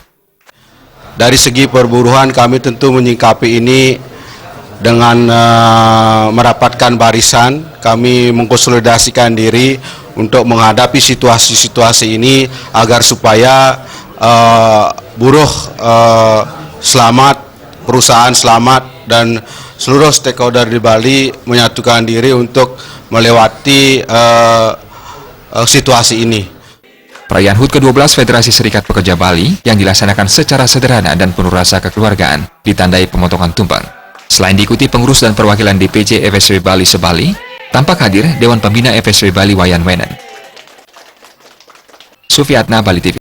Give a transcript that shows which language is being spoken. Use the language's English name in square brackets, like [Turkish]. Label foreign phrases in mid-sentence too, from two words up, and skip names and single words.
[Indonesian] Dari segi perburuhan kami tentu menyikapi ini dengan merapatkan barisan, kami mengkonsolidasikan diri untuk menghadapi situasi-situasi ini agar supaya buruh selamat, perusahaan selamat, dan seluruh stakeholder di Bali menyatukan diri untuk melewati situasi ini. Perayaan HUT ke-12 Federasi Serikat Pekerja Bali yang dilaksanakan secara sederhana dan penuh rasa kekeluargaan ditandai pemotongan tumpeng. Selain diikuti pengurus dan perwakilan DPC FSP Bali se-Bali, tampak hadir Dewan Pembina FSP Bali Wayan Wenan. Sufiatna, Bali TV.